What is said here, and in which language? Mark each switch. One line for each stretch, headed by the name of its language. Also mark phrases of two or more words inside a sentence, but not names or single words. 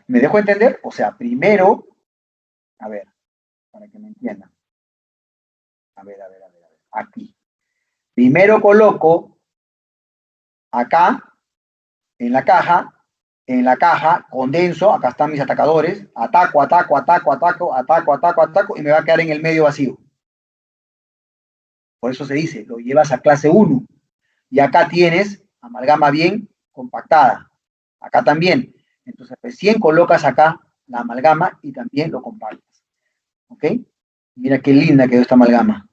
Spanish: ¿Me dejo entender? O sea, primero, a ver, para que me entiendan. A ver, aquí. Primero coloco acá, en la caja, condenso, acá están mis atacadores, ataco, ataco, ataco, ataco, ataco, ataco, ataco, y me va a quedar en el medio vacío. Por eso se dice, lo llevas a clase 1. Y acá tienes amalgama bien compactada. Acá también. Entonces, recién colocas acá la amalgama y también lo compactas. ¿Ok? Mira qué linda quedó esta amalgama.